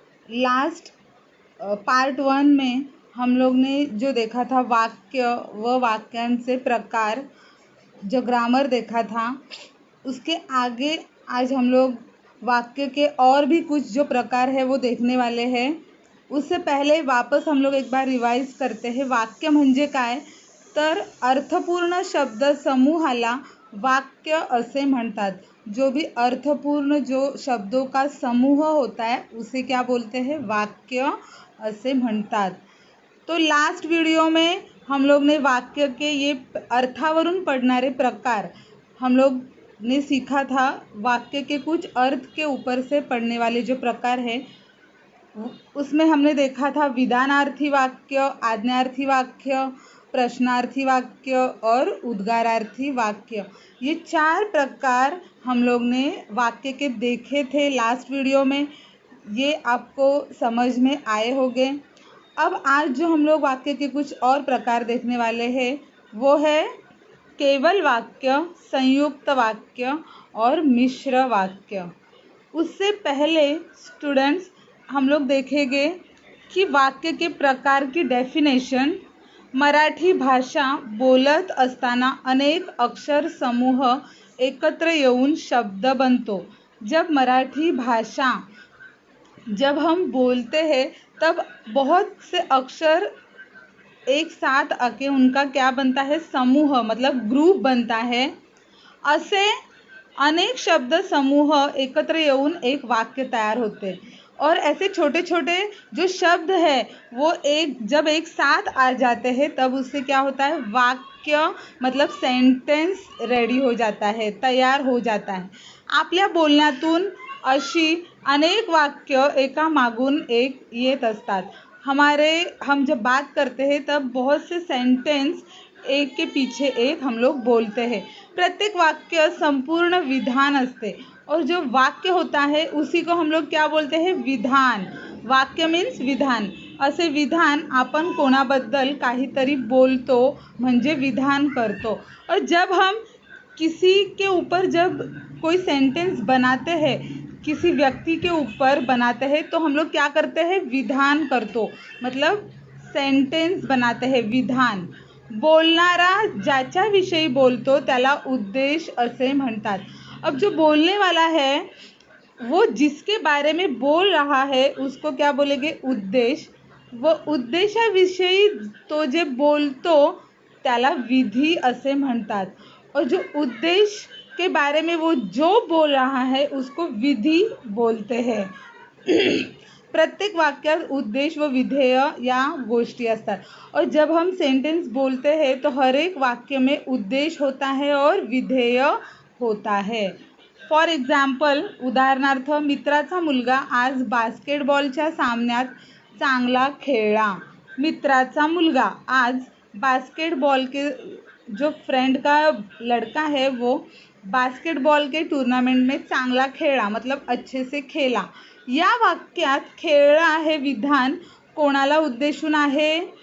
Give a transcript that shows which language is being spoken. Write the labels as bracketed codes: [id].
[hi] Last part one में हम लोग ने जो देखा था वाक्य व वाक्यांश से प्रकार, जो ग्रामर देखा था, उसके आगे आज हम लोग वाक्य के और भी कुछ जो प्रकार है वो देखने वाले हैं। उससे पहले वापस हम लोग एक बार रिवाइज करते हैं। [mr] वाक्य म्हणजे काय, तर अर्थपूर्ण शब्द समूहाला वाक्य असे म्हणतात। [hi] जो भी अर्थपूर्ण जो शब्दों का समूह होता है उसे क्या बोलते हैं, [mr] वाक्य असे म्हणतात। [hi] तो लास्ट वीडियो में हम लोग ने वाक्य के ये [mr] अर्थावरून पढ़नारे [hi] प्रकार हम लोग ने सीखा था। वाक्य के कुछ अर्थ के ऊपर से पढ़ने वाले जो प्रकार है उसमें हमने देखा था विधानार्थी वाक्य, आज्ञार्थी वाक्य, प्रश्नार्थी वाक्य और उद्गारार्थी वाक्य। ये 4 प्रकार हम लोग ने वाक्य के देखे थे लास्ट वीडियो में। ये आपको समझ में आए होंगे। अब आज जो हम लोग वाक्य के कुछ और प्रकार देखने वाले हैं वो है केवल वाक्य, संयुक्त वाक्य और मिश्र वाक्य। उससे पहले स्टूडेंट्स हम लोग देखेंगे कि वाक्य के प्रकार की डेफिनेशन। [mr] मराठी भाषा बोलत असताना अनेक अक्षर समूह एकत्र येऊन शब्द बनतो। [hi] जब मराठी भाषा जब हम बोलते हैं तब बहुत से अक्षर एक साथ आके उनका क्या बनता है, समूह मतलब ग्रुप बनता है। [mr] असे अनेक शब्द समूह एकत्र येऊन एक वाक्य तैयार होते। [hi] और ऐसे छोटे छोटे जो शब्द है वो जब एक साथ आ जाते हैं तब उससे क्या होता है, वाक्य मतलब सेंटेंस रेडी हो जाता है, तैयार हो जाता है। [mr] आपल्या बोलण्यातून अशी अनेक वाक्य एका मागून एक येत असतात। [hi] हम जब बात करते हैं तब बहुत से सेंटेंस एक के पीछे एक हम लोग बोलते हैं। [mr] प्रत्येक वाक्य संपूर्ण विधान असते [hi] और जो वाक्य होता है उसी को हम लोग क्या बोलते हैं, विधान। वाक्य मीन्स विधान। [mr] असे विधान आपण कोणाबद्दल काहीतरी बोलतो म्हणजे विधान करतो। [hi] और जब हम किसी के ऊपर जब कोई सेंटेंस बनाते हैं, किसी व्यक्ति के ऊपर बनाते हैं तो हम लोग क्या करते हैं, [mr] विधान करतो [hi] मतलब सेंटेंस बनाते हैं, विधान। [mr] बोलणारा ज्याच्याविषयी बोलतो त्याला उद्देश असे म्हणतात। [hi] अब जो बोलने वाला है वो जिसके बारे में बोल रहा है उसको क्या बोलेंगे, उद्देश। [mr] व उद्देशाविषयी तो जे बोलतो त्याला विधी असे म्हणतात। [hi] और जो उद्देश के बारे में वो जो बोल रहा है उसको विधि बोलते हैं। [mr] प्रत्येक वाक्यात उद्देश व विधेय या गोष्टी असतात। [hi] और जब हम सेंटेंस बोलते हैं तो हर एक वाक्य में उद्देश होता है और विधेय होता है। [en] for example, [mr] उदाहरणार्थ, मित्राचा मुलगा आज बास्केटबॉलच्या सामन्यात चांगला खेळला। मित्राचा मुलगा आज [hi] बास्केटबॉल के जो फ्रेंड का लड़का है वो बास्केटबॉल के टूर्नामेंट में [mr] चांगला खेळला [hi] मतलब अच्छे से खेला। [mr] या वाक्यात खेळला हे विधान कोणाला उद्देशून आहे।